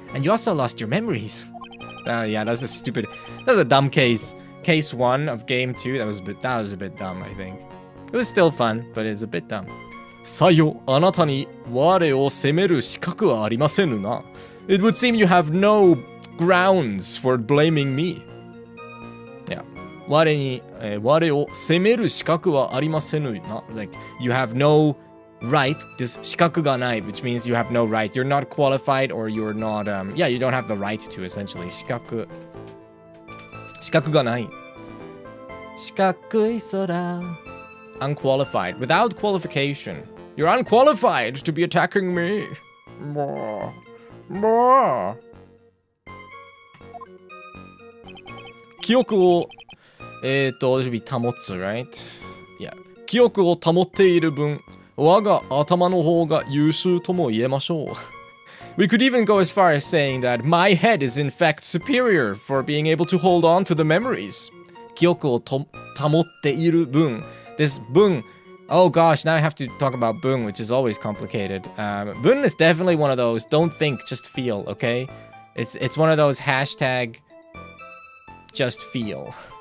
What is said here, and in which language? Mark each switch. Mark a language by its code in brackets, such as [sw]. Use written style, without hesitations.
[en] And you also lost your memories. Yeah, that was a dumb case. Case 1 of game 2, that was a bit dumb, I think. It was still fun, but it's a bit dumb. [ja] さよ、あなたに我を責める資格はありませぬな。 [en] It would seem you have no grounds for blaming me. Yeah. [ja] 我を責める資格はありませぬな。 [en] Like, you have no right, this 資格がない, which means you have no right. You're not qualified or you're not, you don't have the right to, essentially. [ja] 資格がない。四角い空。Unqualified. [en] Without qualification. You're unqualified to be attacking me. More. 記憶を、should be 保つ, right? Yeah. [ja] 記憶を保っている分、我が頭の方が優秀とも言えましょう。 [en] We could even go as far as saying that my head is in fact superior for being able to hold on to the memories. [ja] 記憶を保っている分.This 分. [en] Oh gosh, now I have to talk about 分, which is always complicated. 分 is definitely one of those don't think, just feel, okay? It's one of those hashtag just feel.